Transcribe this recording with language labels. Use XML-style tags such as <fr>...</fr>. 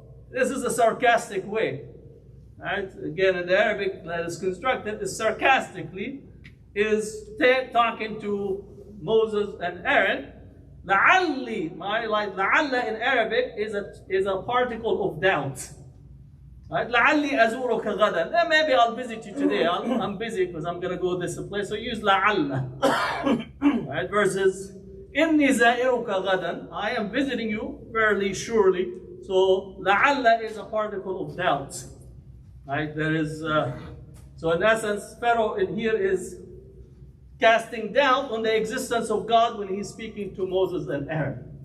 <en>This is a sarcastic way. Right? Again, in the Arabic that is constructed, is sarcastically, is talking to Moses and Aaron. لَعَلِّ, like لَعَلَّ in Arabic is a particle of doubt. Right?</en> <ar>لَعَلِّ أَزُورُكَ غَدًا.</ar> <en>Maybe I'll visit you today. I'm busy because I'm going to go this place. So use لَعَلَّ. Right?</en> <ar>Versus إِنِّي زَائِرُكَ غَدًا.</ar> <en>I am visiting you fairly surely. So لَعَلَّ is a particle of doubt. Right? There is, so in essence, Pharaoh in here is casting doubt on the existence of God when he's speaking to Moses and Aaron.</en>